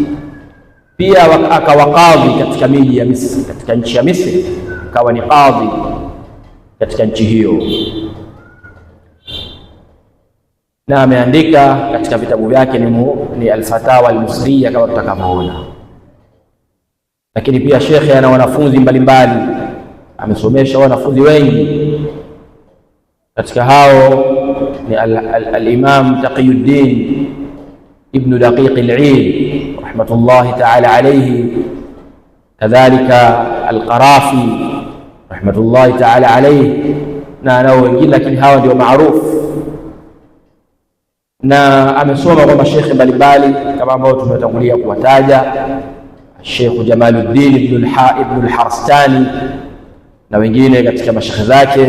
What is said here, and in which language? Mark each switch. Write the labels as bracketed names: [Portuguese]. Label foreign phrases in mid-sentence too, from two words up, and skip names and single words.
[Swahili] Pia akawa kadhi katika miji ya Misri, katika nchi ya Misri akawa ni kadhi katika nchi hiyo, na ameandika katika vitabu vyake ni al-Fatawa al-Misriya kama tutakavyoona. Lakini pia shekhe ana wanafunzi mbalimbali, amesomesha wanafunzi wengi. Katika hao ni al-Imam Taqiyuddin ibn Daqiq al-Eid [Arabic] رحمة الله تعالى عليه, [Swahili] kadhalika al-Qarafi [Arabic] رحمة الله تعالى عليه, [Swahili] na nao wengine, lakini hawa ndio maarufu. Na amesoma kwa mashekhe mbalimbali kama ambao tumetangulia kuwataja, Sheikh Jamaluddin ibn al-Harstani na wengine katika mashekhe zake.